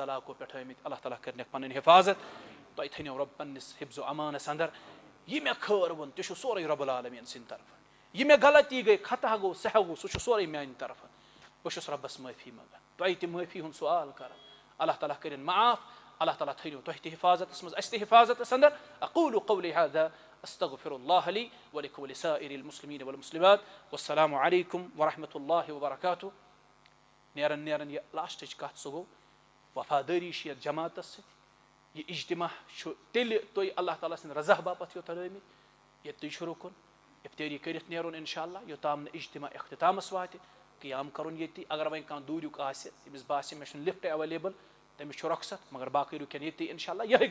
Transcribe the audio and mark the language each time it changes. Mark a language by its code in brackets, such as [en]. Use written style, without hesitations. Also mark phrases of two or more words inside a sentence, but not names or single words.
[ks] علاقو پٮ۪ٹھ آمٕتۍ اللہ تعالیٰ کٔرنکھ پنٕنۍ حفاظت تۄہہِ تھٲینو رۄب پننِس حِفظو امانس انٛدر یہِ مےٚ خٲر ووٚن تہِ چھُ سورُے [ar] رۄب العالمیٖن [ks] سٕنٛدِ طرفہٕ یہِ مےٚ غلطی گٔے خطا گوٚو سہو گوٚو سُہ چھُ سورُے میانہِ طرفہٕ بہٕ چھُس رۄبس معٲفی منٛگان تۄہہِ تہِ معٲفی ہُنٛد سوال کران اللہ تعالیٰ کٔرِنۍ معاف اللہ تعالیٰ تھٲیِو تۄہہِ تہِ حِفاظتس منٛز اَسہِ تہِ حِفاظتس اندر [ar] اقول قولي هذا استغفر الله لي ولكم ولسائر المسلمين والمسلمات والسلام عليكم ورحمة الله وبركاته. [ks] نیرن یہ لاسٹٕچ کتھ سُہ گوٚو وفادٲری چھِ یتھ جماعتس سۭتۍ. یہ اجتماع چھُ تیٚلہِ تُہۍ اللہ تعالیٰ سٕنٛدِ رضا باپتھ یوٚتن آمٕتۍ ییٚتہِ تُہۍ چھُ رُکُن افتٲری کٔرِتھ نیرُن [ar] انشاء اللہ [ks] یوٚتام نہٕ اجتماع اختتامس واتہِ. قیام کرُن ییٚتی اگر وۄنۍ کانٛہہ دوٗریُک آسہِ تٔمِس باسہِ مےٚ چھُنہٕ [en] lift available [ks] تٔمِس چھُ رۄخصت مگر باقٕے رُکن ییٚتی [ar] انشاء اللہ.